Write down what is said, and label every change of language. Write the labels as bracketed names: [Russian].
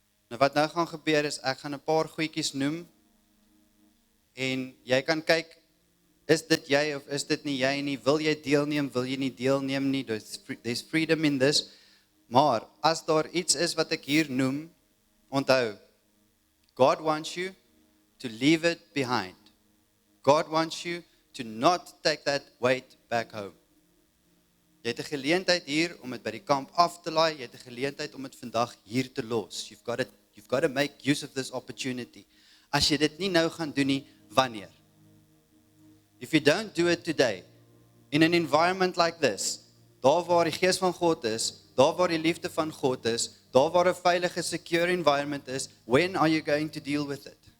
[Afrikaans] Nou wat nou gaan gebeur is, ek gaan 'n paar goedjies noem en jy kan kyk, is dit jy of is dit nie jy nie, wil jy deelneem, wil jy nie deelneem nie, [English] there's freedom in this, [Afrikaans] maar as daar iets is wat ek hier noem, onthou, [English] God wants you to leave it behind. God wants you to not take that weight back home. [Afrikaans] Jy het 'n geleentheid hier om dit by die kamp af te laai, jy het 'n geleentheid om dit vandag hier te los. [English] You've got to make use of this opportunity. [Afrikaans] As jy dit nie nou gaan doen nie, wanneer? [English] If you don't do it today, in an environment like this, [Afrikaans] daar waar die gees van God is, daar waar die liefde van God is, daar waar 'n veilige, secure environment is, [English] when are you going to deal with it?